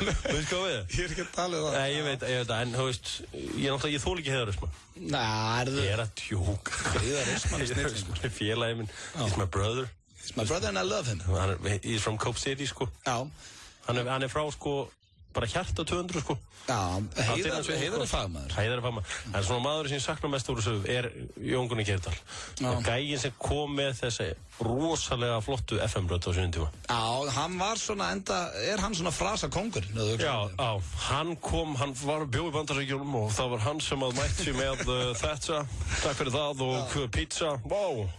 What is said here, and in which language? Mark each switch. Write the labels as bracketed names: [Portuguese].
[Icelandic] Veist hvað við? Ég er ekki að tala um það. Nei, ég veit það, en þú veist, ég þól ekki heiðarisma. Nei, ég er að djóka. Heiðarisman er snill, sko. Félagi minn, [English] he's my brother. He's my brother and I love him. He's from Cope City, [Icelandic] sko. Já. Hann er frá, sko, bara hjarta 200 sko. Já, Heiðar er fagmaður. Heiðar er fagmaður. En svona maður sem ég sakna mest úr þessu er Jón Gunnar Geirdal. Og gæinn sem kom með þessi rosalega flottu FM-rödd á sínum tíma. Já, hann var svona hann svona frasakóngur? Já, hann var bjóð í Bandaríkjunum og það var hann sem mætti með þetta, takk fyrir það og pizza, wow.